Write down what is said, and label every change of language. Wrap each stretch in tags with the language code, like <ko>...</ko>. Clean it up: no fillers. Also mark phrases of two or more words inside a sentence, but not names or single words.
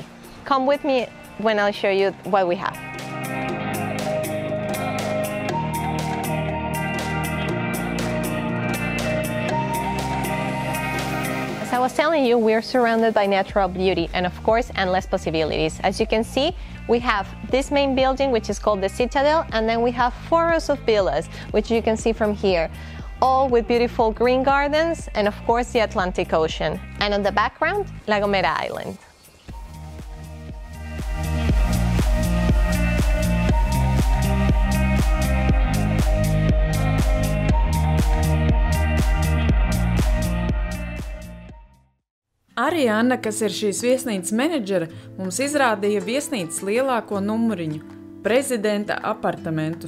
<en>Come with me when I'll show you what we have. As I was telling you, we're surrounded by natural beauty and, of course, endless possibilities. As you can see, we have this main building, which is called the Citadel, and then we have 4 rows of villas, which you can see from here, all with beautiful green gardens and, of course, the Atlantic Ocean. And on the background, La Gomera Island.</en> <lv>Arī Anna, kas ir šīs viesnīcas menedžere, mums izrādīja viesnīcas lielāko numuriņu – prezidenta apartamentus.</lv>